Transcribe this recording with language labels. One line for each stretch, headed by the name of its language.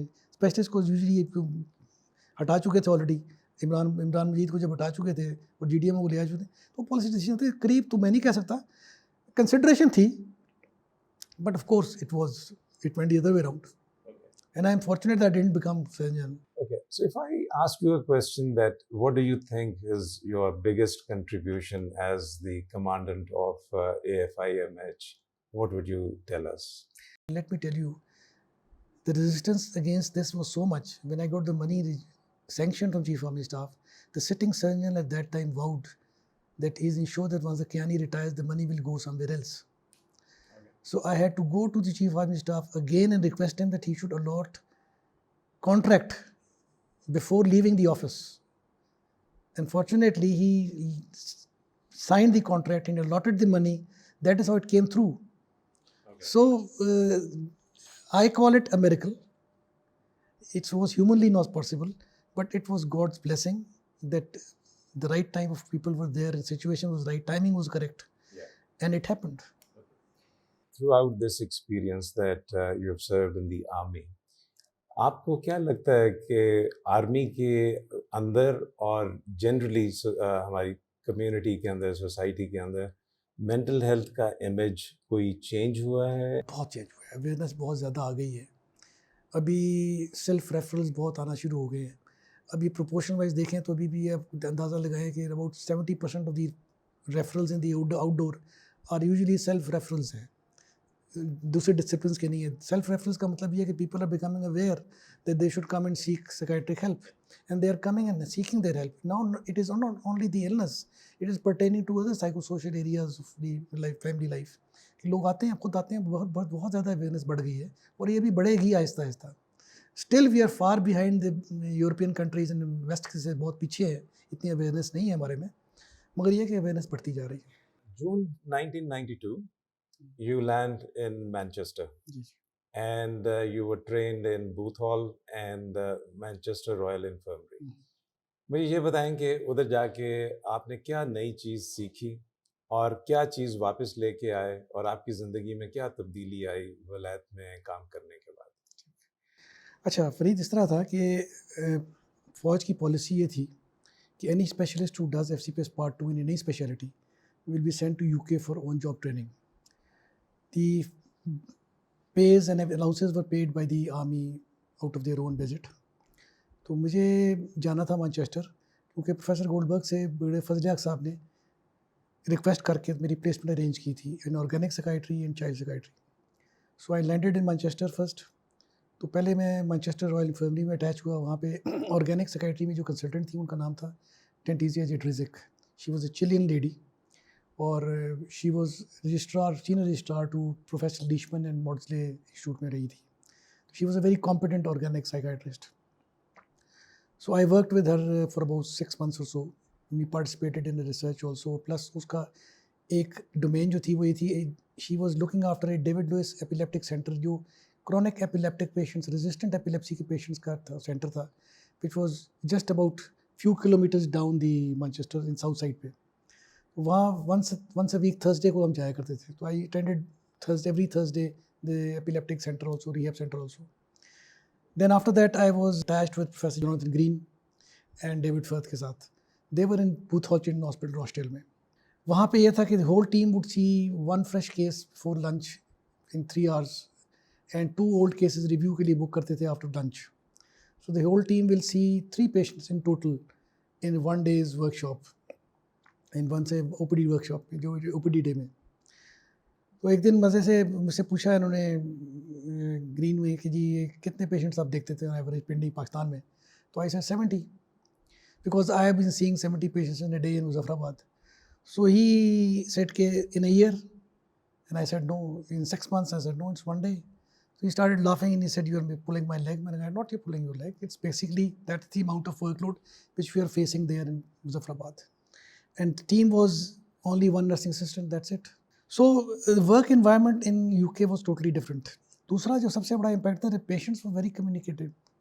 Urdu: Specialist کو usually ہٹا چکے تھے آلریڈی, عمران مجید کو جب ہٹا چکے تھے اور جی ڈی ایم کو لے آ چکے تھے, تو پالیسی ڈیسیجن تھے قریب, تو میں نہیں کہہ سکتا, کنسیڈریشن تھی,
English: But of course it went the other way around, and I am fortunate that I didn't become surgeon general. Okay, so if I ask you a question that what do you think is your biggest contribution as the commandant of AFIMH, what would you tell us? Let me tell you, the resistance against this was so much. When I got the money sanctioned from Chief Army Staff, the sitting surgeon at that time vowed that he is ensured that once the Kiani retires, the money will go somewhere else. So I had to go to the Chief Army Staff again and request him that he should allot contract before leaving the office. Unfortunately, he signed the contract and allotted the money. That is how it came through. Okay. So I call it a miracle. It was humanly not possible, but it was God's blessing that the right type of people were there, the situation was right, timing was correct, and it happened. Throughout this experience that you have served in the army,
Urdu: آپ کو کیا لگتا ہے کہ army کے اندر اور generally ہماری community کے اندر, سوسائٹی کے اندر مینٹل ہیلتھ کا امیج کوئی چینج ہوا ہے؟ بہت چینج ہوا ہے, اویئرنیس بہت زیادہ آ گئی ہے. ابھی سیلف ریفرنس بہت آنا شروع ہو گئے ہیں. ابھی پروپورشن وائز دیکھیں تو ابھی بھی آپ اندازہ لگائیں کہ
English: about 70% of the reference in the outdoor are usually self reference
Urdu: ہیں, دوسرے ڈسپلنس کے نہیں ہے. سیلف ریفرنس کا مطلب یہ ہے کہ
English: People are becoming aware that they should come and seek psychiatric help, and they are coming and seeking their help. Now it is not only the illness, it is pertaining to other psycho social areas of the life, family life.
Urdu: لوگ آتے ہیں, خود آتے ہیں, بہت زیادہ awareness بڑھ گئی ہے, اور یہ بھی بڑھے گی آہستہ آہستہ.
English: still we are far behind the European countries
Urdu: and waste سے بہت پیچھے ہے, اتنی اویئرنیس نہیں ہے ہمارے میں, مگر یہ کہ اویئرنیس بڑھتی جا رہی ہے.
English: June 1992 you land in Manchester, and you were trained in Booth Hall and Manchester Royal Infirmary.
Urdu: مجھے یہ بتائیں کہ ادھر جا کے آپ نے کیا نئی چیز سیکھی اور کیا چیز واپس لے کے آئے, اور آپ کی زندگی میں کیا تبدیلی آئی ولایت میں کام کرنے کے بعد؟ اچھا فرید, اس طرح تھا کہ فوج کی پالیسی یہ تھی کہ
English: Any specialist who does FCPS Part 2 in any specialty will be sent to UK for on-job training. The pays and allowances were paid by the army out of their own budget.
Urdu: تو مجھے جانا تھا Manchester, کیونکہ professor گولڈبرگ سے بڑے فضل حق صاحب نے ریکویسٹ کر کے میری پلیسمنٹ ارینج کی تھی
English: In organic psychiatry and child psychiatry. So I landed in Manchester first.
Urdu: تو پہلے میں مانچسٹر رائل انفرمری میں اٹیچ ہوا. وہاں پہ آرگینک سیکائٹری میں جو کنسلٹنٹ تھی ان کا نام تھا ٹینٹیزیا جیٹریزک.
English: she was a Chilean lady, اور she was registrar, senior registrar to professor Lishman and Maudsley Institute
Urdu: میں رہی تھی.
English: She was a very competent organic psychiatrist. So I worked with her for about 6 months or so. We participated in the research also. Plus
Urdu: اس کا ایک domain جو تھی وہ یہ تھی,
English: she was looking after a David Lewis epileptic center جو chronic epileptic patients, resistant epilepsy کے patients کا centre تھا, which was just about few kilometers down the Manchester in south side پہ.
Urdu: وہاں once a week Thursday کو ہم جایا کرتے تھے.
English: تو I attended every Thursday the epileptic center also, rehab center also. Then after that I was attached with Professor Jonathan Green and David Firth کے ساتھ. They were in Booth Hall Children's Hospital, Rochdale میں.
Urdu: وہاں پہ یہ تھا کہ
English: the whole team would see one fresh case before lunch in 3 hours and 2 old cases review کے لیے book کرتے تھے after lunch. So the whole team will see 3 patients in total in one day's workshop, in one say OPD workshop, جو OPD day میں.
Urdu: تو ایک دن مزے سے مجھ سے پوچھا انہوں نے گرین میں کہ جی یہ کتنے پیشنٹس آپ دیکھتے تھے ایوریج پنڈی پاکستان میں.
English: تو I said 70 because I have been seeing 70 patients in a day in Muzaffarabad. So he said کہ in a year, and I said no. In 6 months I said no, it's one day. So he started laughing and he said you are pulling my leg. I said not you're pulling your leg. It's basically that's the amount of workload which we are facing there in Muzaffarabad. And the team was only one nursing assistant, that's it. So the work environment in UK was totally different.
Urdu: دوسرا جو سب سے بڑا impact تھا,
English: the patients were very communicative.